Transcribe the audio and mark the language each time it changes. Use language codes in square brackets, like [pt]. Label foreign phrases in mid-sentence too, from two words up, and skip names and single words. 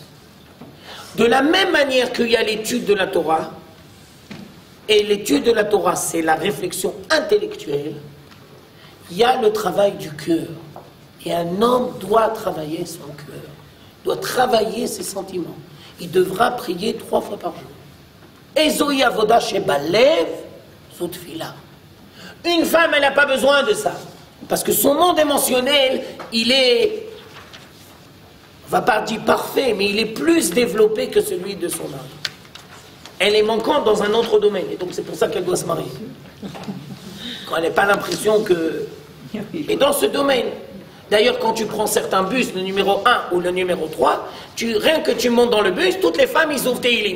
[fr] De la même manière qu'il y a l'étude de la Torah, et l'étude de la Torah, c'est la réflexion intellectuelle, il y a le travail du cœur. Et un homme doit travailler son cœur, doit travailler ses sentiments. Il devra prier 3 fois par jour. [he] איזו עבודה שבלב זו תפילה. [fr] Une femme, elle n'a pas besoin de ça. Parce que son monde émotionnel, il est, on va pas dire parfait, mais il est plus développé que celui de son mari. Elle est manquante dans un autre domaine, et donc c'est pour ça qu'elle doit se marier. Quand elle n'a pas l'impression que... Et dans ce domaine, d'ailleurs quand tu prends certains bus, le numéro 1 ou le numéro 3, rien que tu montes dans le bus, toutes les femmes, ils ouvrent Tehillim.